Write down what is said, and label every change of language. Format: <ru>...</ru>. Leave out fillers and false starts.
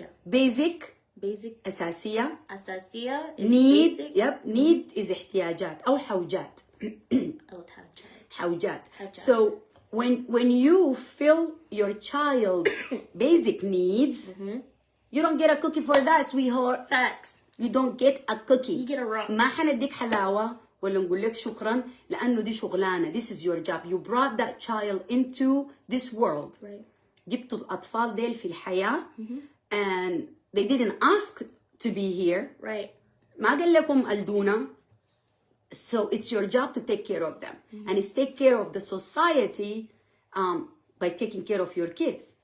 <en>Basic أساسية. Need. Need is</en> <ar>احتياجات أو حوجات.</ar> <en>حوجات. So when you fill your child's basic needs, you don't get a cookie for that, sweetheart. Facts. You don't get a cookie. You get a rock.</en> <ar>ما حنديك حلاوة ولا نقول لك شكرا لأنه دي شغلانة.</ar> <en>This is your job. You brought that child into this world. Right.</en> <ar>جبتوا الأطفال ديل في الحياة</ar> <en>and they didn't ask to be here. Right.</en> <ar>ما قال لكم ألدونا.</ar> <en>So it's your job to take care of them. And it's take care of the society by taking care of your kids.</en>